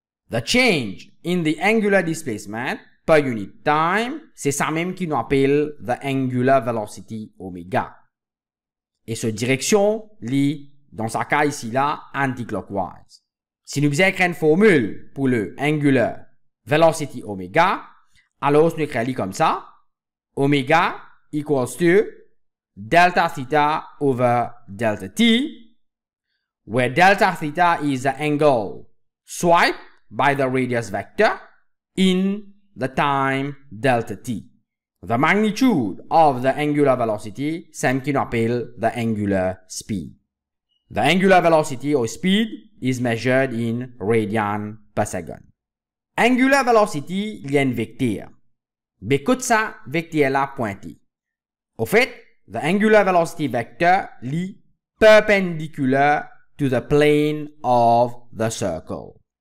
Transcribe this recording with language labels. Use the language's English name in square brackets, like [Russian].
[English] The change in the angular displacement per unit time, [French] c'est ça même qui nous appelle [English] the angular velocity oméga. [French] Et cette direction, dans ce cas ici là, anticlockwise. Si nous faisons une formule pour le angular velocity oméga, alors nous écrivons comme ça. [English] Oméga equals to delta theta over delta t, where delta theta is the angle swiped by the radius vector in the time delta t. The magnitude of the angular velocity, [French] c'est ce qu'on appelle [English] the angular speed. The angular velocity or speed is measured in radian per second. [French] Angular velocity, il y a un vecteur. Mais écoute ça, vecteur là pointé. Au fait, the angular velocity vector, [English] perpendicular to the plane of the circle.